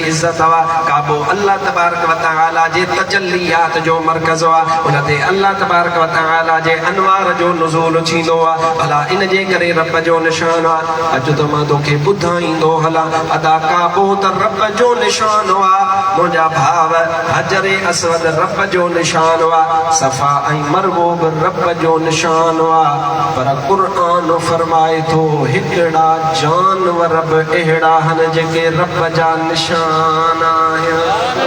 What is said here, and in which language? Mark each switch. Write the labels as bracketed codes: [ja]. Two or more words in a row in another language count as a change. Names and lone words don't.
[sd] इज़्ज़त वा काबो [ar] الله تبارك وتعالى [sd] जे तजल्लियात जो मरकज़ वा उन ते [ar] الله تبارك وتعالى [sd] जे अनवार जो नुज़ूल थींदो वा भला इन जे करे रब जो निशान वा अॼु त मां तोखे ॿुधाईंदो हला अदा काबो त रब जो निशान वा मुंहिंजा भाव हजरे अस्वद रब जो निशान वा सफ़ा ऐं मरवो बि रब जो निशान वा पर क़ुरान फरमाए थो हिकिड़ा जानवर बि अहिड़ा आहिनि जेके रब जा निशान आहिनि।